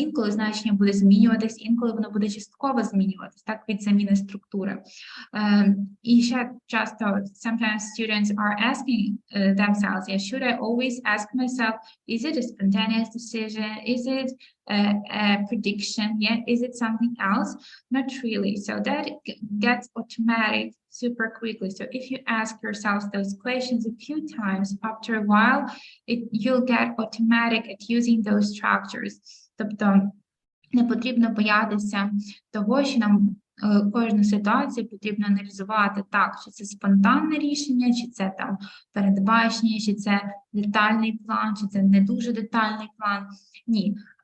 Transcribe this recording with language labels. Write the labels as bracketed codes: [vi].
[uk] Інколи значення буде змінюватись, інколи воно буде частково змінюватись, так, від заміни структури. [en] І ще часто, sometimes students are asking themselves, yeah, should I always ask myself, is it a spontaneous decision? Is it a prediction? Yeah, is it something else? Not really. So that gets automatic super quickly. So if you ask yourself those questions a few times, after a while, you'll get automatic at using those structures. [uk] Тобто не потрібно боятися того, що нам кожну ситуацію потрібно аналізувати так, чи це спонтанне рішення, чи це там передбачення, чи це детальний план, чи це не дуже детальний план. Ні.